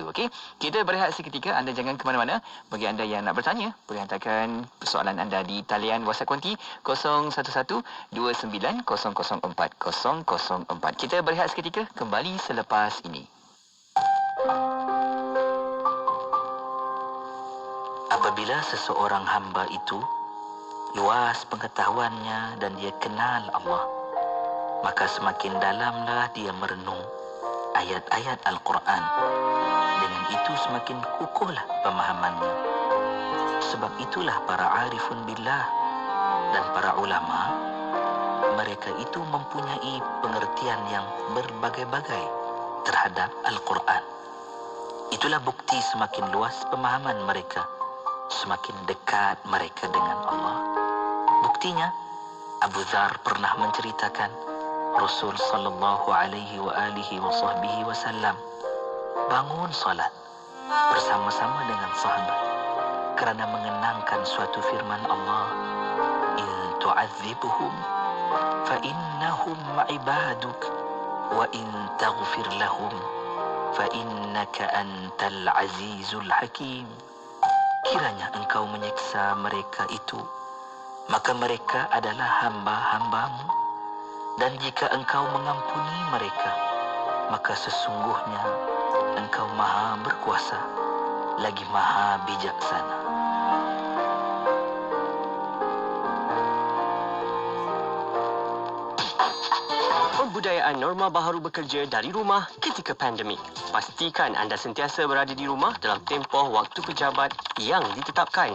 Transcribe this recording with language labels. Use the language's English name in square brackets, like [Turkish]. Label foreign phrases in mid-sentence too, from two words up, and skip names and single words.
[Malay] Okey, kita berehat seketika. Anda jangan ke mana-mana. Bagi anda yang nak bertanya, boleh hantarkan persoalan anda di talian WhatsApp konti 011-29004004. Kita berehat seketika, kembali selepas ini. Apabila seseorang hamba itu luas pengetahuannya dan dia kenal Allah, maka semakin dalamlah dia merenung ayat-ayat Al-Quran. Dengan itu semakin kukuhlah pemahamannya. Sebab itulah para [Arabic] عارفون بالله [Malay] dan para ulama, mereka itu mempunyai pengertian yang berbagai-bagai terhadap Al-Quran. Itulah bukti semakin luas pemahaman mereka, semakin dekat mereka dengan Allah. Buktinya, Abu Dzar pernah menceritakan Rasul [Arabic] صلى الله عليه وعلى آله وصحبه وسلم [Malay] bangun salat bersama-sama dengan sahabat kerana mengenangkan suatu firman Allah, [Arabic] إن تعذبهم فإنهم عبادك وإن تغفر لهم فإنك أنت العزيز الحكيم. [Malay] Kiranya engkau menyiksa mereka itu, maka mereka adalah hamba-hambamu. Dan jika engkau mengampuni mereka, maka sesungguhnya engkau maha berkuasa, lagi maha bijaksana. Pembudayaan norma baharu bekerja dari rumah ketika pandemik. Pastikan anda sentiasa berada di rumah dalam tempoh waktu pejabat yang ditetapkan.